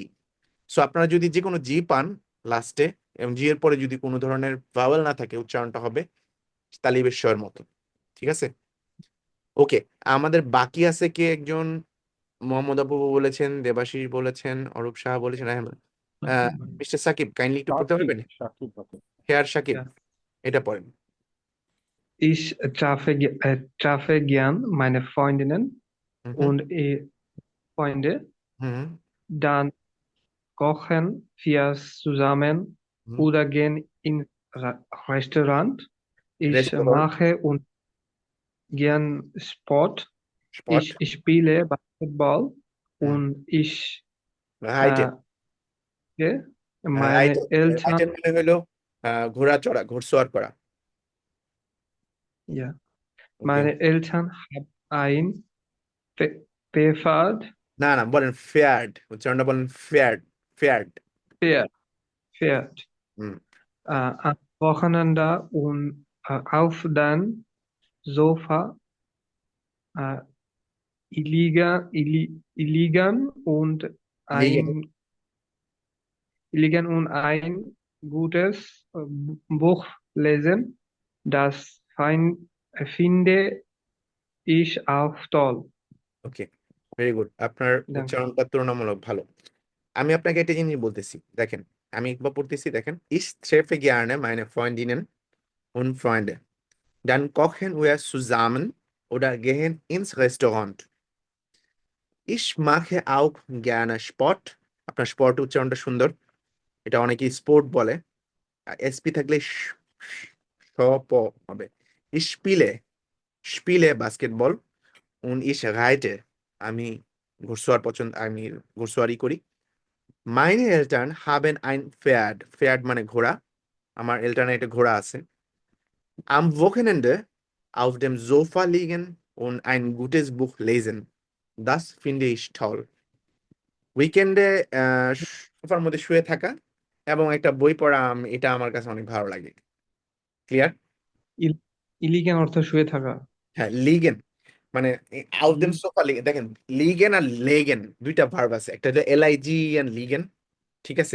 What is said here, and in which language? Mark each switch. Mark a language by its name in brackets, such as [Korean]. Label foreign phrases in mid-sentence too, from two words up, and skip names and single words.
[Bangla] সো আপনারা যদি যে কোনো জি পান লাস্টে এবং জি এর পরে যদি কোনো ধরনের ভাওয়েল না থাকে উচ্চারণটা হবে তালিবেশ্বর মতো, ঠিক আছে? ওকে, আমাদের বাকি আছে কে একজন? মোহাম্মদ আবু বলেছেন, দেবাশিস বলেছেন, অরূপ সাহা বলেছেন, মিস্টার সাকিব কাইন্ডলি একটু পড়তে পারবেন? সাকিব আছে। হেয়ার সাকিব, [German] Ja. [Bangla] এটা পড়েন। [German] Ich treffe gern meine Freundinnen হুম und Freunde. হুম Dann kochen wir zusammen হুম oder gehen ins Restaurant. Ich রেস্টুরেন্ট, mache und gern Sport. স্পট, Ich spiele Basketball হুম und ich আইটেম, gehe. Meine আইটেম, Eltern, [Bangla] আইটেম মানে হলো ঘোড়া চড়া, ঘোড়সওয়ার করা। [German] ja, [Bangla] ওকে, [German] meine Eltern haben ein Pferd, [Bangla] না না বলেন ফেয়ার্ড, উচ্চারণটা বলেন ফেয়ার্ড, ফেয়ার্ড। [German] Pferd হুম am Wochenende und auf dem Sofa äh, liegen und লিগেন, ein gutes Buch lesen. Das finde ich auch toll. [Bangla] ওকে, ভেরি গুড, আপনার [German] Danke. [Bangla] উচ্চারণটা তুলনামূলক ভালো। আমি আপনাকে একটা জিনিস বলতেছি, দেখেন আমি একবার পড়তেছি, দেখেন [German] Ich treffe gerne meine Freundinnen und Freunde, dann kochen wir zusammen oder gehen ins Restaurant. Ich mache auch gerne Sport, [Bangla] আপনার স্পট উচ্চারণটা সুন্দর, এটা অনেকে স্পোর্ট বলে, এসপি থাকলে স প হবে। [German] Ich spiele বাস্কেটবল und ich reite, [Bangla] আমি আমি ঘোড়সওয়ারি করি। [German] Meine Eltern haben ein Pferd, Pferd [Bangla] মানে ঘোড়া, আমার এলটারনে একটা ঘোড়া আছে। [German] Am Wochenende auf dem Sofa liegen und ein gutes Buch lesen, das finde ich toll. [Bangla] উইকেন্ডে সোফার মধ্যে শুয়ে থাকা এবং একটা বই পড়া, এটা আমার কাছে অনেক ভালো লাগে। ক্লিয়ার? ইলিগেন অর্থ শুয়ে থাকা। হ্যাঁ, লিগেন মানে [German] auf dem Sofa liegen, [Bangla] দেখেন লিগেন আর লেগেন দুইটা ভার্ব আছে, একটা হলো LIG এন্ড লিগেন, ঠিক আছে?